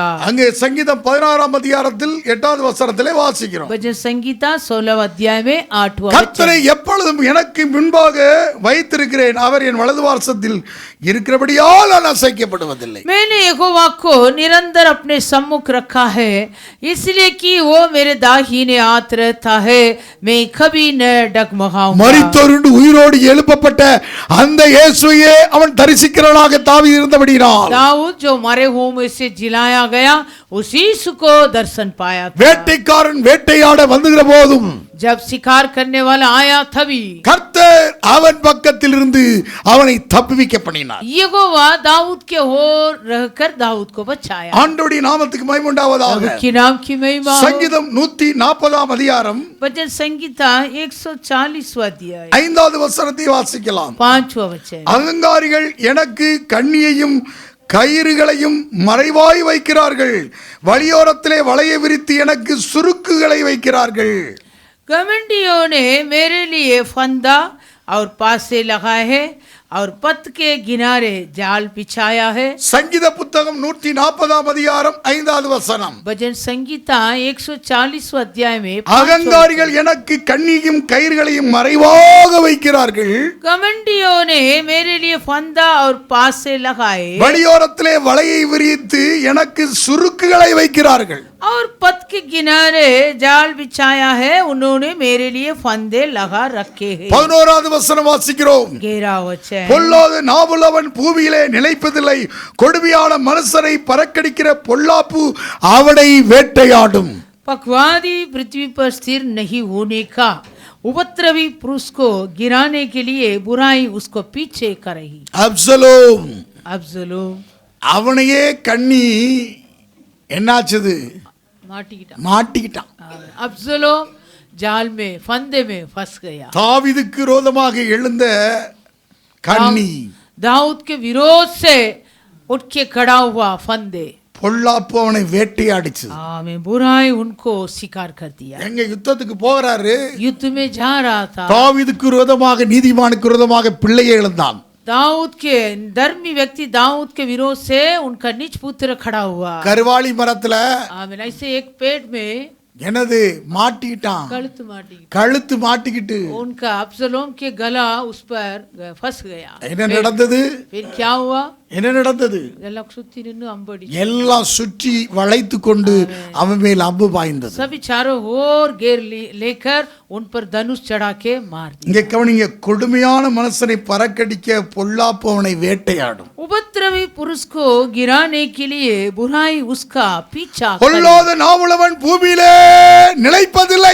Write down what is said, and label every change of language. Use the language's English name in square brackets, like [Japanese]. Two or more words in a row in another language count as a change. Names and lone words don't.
[Tamil] அங்கே சங்கீதம் 16 அதிகாரத்தில் 8வது வசனத்திலே வாசிக்கிறோம். [Hindi] भजन संगीता 16 अध्याय में 8वां [Tamil] கர்த்தரை எப்பொழுதும் எனக்கு முன்பாக வைத்திருக்கிறேன், அவர் என் வலது வாசத்தில் இருக்கிறபடியால் நான் அசைக்கப்படுவதில்லை. [Hindi] मैंने यहोवा को निरंतर अपने सम्मुख रखा है, इसलिए कि वो मेरे दाहिने हाथ रहता है, मैं कभी न डगमगाऊंगा। [Tamil] மரித்தோருண்டு உயிரோடு எழுப்பப்பட்ட அந்த இயேசுவையே அவன் தரிசிக்கிறவனாக தாவீது இருந்தபடியால், [Hindi] दाऊद जो मरे हुओं में से जिलाया गया, उसी यीशु को दर्शन पाया था। [Tamil] வேட்டைக்காரன் வேட்டையாட வந்துகிற போதும், [Hindi] जब शिकार करने वाला आया तभी [Tamil] கர்த்தர் அவன் பக்கத்தில் இருந்து அவனை தப்புவிக்க பண்ணினார். [Hindi] यहोवा दाऊद के ओर रहकर दाऊद को बचाया। [Tamil] ஆண்டவருடைய நாமத்துக்கு மகிமை உண்டாவதாக. [Hindi] उसके नाम की महिमा हो। [Tamil] சங்கீதம் 140 அதிகாரம் [Hindi] भजन संगीता 140 अध्याय [Tamil] 5வது வசனத்தை வாசிக்கலாம். [Hindi] 5वां वचन। [Tamil] அகங்காரிகள் எனக்கு கண்ணியையும் கயிறுகளையும் மறைவாய் வைக்கிறார்கள், வழியோரத்திலே வலையை விரித்து எனக்கு சுருக்குகளை வைக்கிறார்கள். [Hindi] घमंडियों ने मेरे लिए फंदा और पासे लगाए है और पथ के किनारे जाल बिछाया है। [Tamil] சங்கீத புத்தகம் 140 அதிகாரம் 5வது வசனம். [Hindi] भजन संगीता 140 अध्याय में [Tamil] அகங்காரிகள் எனக்கு கண்ணியும் கயிறுகளையும் மறைவாக வைக்கிறார்கள், [Hindi] घमंडियों ने मेरे लिए फंदा और पासे लगाए [Tamil] வழியோரத்திலே வலையை விரித்து எனக்கு சுருக்குகளை வைக்கிறார்கள். [Hindi] और पथ के किनारे जाल बिछाया है, उन्होंने मेरे लिए फंदे लगा रखे हैं। [Tamil] 11வது வசனம் வாசிக்கிறோம். [Hindi] 11वां वचन। [Tamil] பொல்லாத நாவுள்ளவன் பூமியிலே நிலைப்பதில்லை, கொடுமையான மனுஷரை பறக்கடிக்கிற பொல்லாப்பு அவனை வேட்டையாடும். [Hindi] पखवादी पृथ्वी पर स्थिर नहीं होने का, उपद्रवी पुरुष को गिराने के लिए बुराई उसको पीछे करेगी। [Tamil] அப்சலோம், अब्सलोम அவனையே கண்ணி என்னாச்சுது? மாட்டிக்கிட்டான். [Hindi] अब्सलोम जाल में फंदे में फंस गया। [Tamil] தாவீதுக்கு விரோதமாக எழுந்த கண்ணி, [Hindi] दाऊद के विरोध से उठ के खड़ा हुआ फंदे, [Tamil] பொல்லாப்பு அவனை வேட்டையாடிச்சு. [Hindi] में बुराई उनको शिकार कर दिया। [Tamil] எங்க யுத்தத்துக்கு போகிறாரு, [Hindi] युद्ध में जा रहा था, [Tamil] தாவீதுக்கு விரோதமாக நீதிமானுக்கு விரோதமாக பிள்ளையை எழுந்தான். [Hindi] दाऊद के धर्मी व्यक्ति दाऊद के विरोध से उनका निज पुत्र खड़ा हुआ। [Tamil] கருவாளி மரத்துல [Hindi] ऐसे एक पेड़ में [Tamil] எனது மாட்டிக்கிட்டான், கழுத்து மாட்டிக்கிட்டு [Hindi] उनका अब्सलोम के गला उस पर फंस गया। [Tamil] என்ன நடந்தது? [Hindi] फिर क्या हुआ? [Tamil] என்ன நடந்தது? எல்லாம் சுற்றி வளைத்து கொண்டு அவன் மேல் அம்பு பாய்ந்தது. [Hindi] सभी चारों ओर घेर लेकर उन पर धनुष चढ़ा के मार दिया। [Tamil] இங்கே கவனிங்க, கொடுமையான மனுஷனை பறக்கடிக்க பொல்லாப்பு அவனை வேட்டையாடும். [Hindi] उपद्रवी पुरुष को गिराने के लिए बुराई उसका पीछा करे। [Tamil] பொல்லாத நாவுள்ளவன் பூமியிலே நிலைப்பதில்லை.